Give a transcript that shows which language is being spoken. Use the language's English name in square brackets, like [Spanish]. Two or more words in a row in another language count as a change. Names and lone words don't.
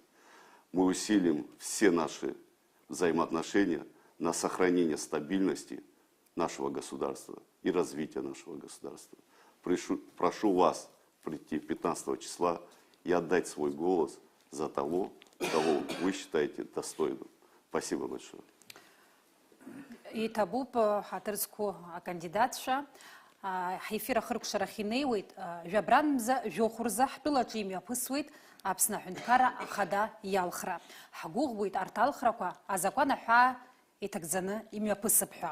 [Russian] Мы усилим все наши взаимоотношения на сохранение стабильности нашего государства и развития нашего государства. Прошу вас прийти 15 числа и отдать свой голос за того, кого вы считаете достойным. Спасибо большое. [Abkhazian] Иҭабуп ҳаҭырцку акандидатцәа ҳефир ахыркәшарахь инеиуеит жәабранмза жәохәырза ҳтәылаҿы имҩаԥысуеит Аԥсны Аҳәынҭқарра Ахада иалхра. Ҳгәыӷуеит арҭ алхрақәа азакәан аҳәаа иҭагӡаны имҩаԥысып ҳәа.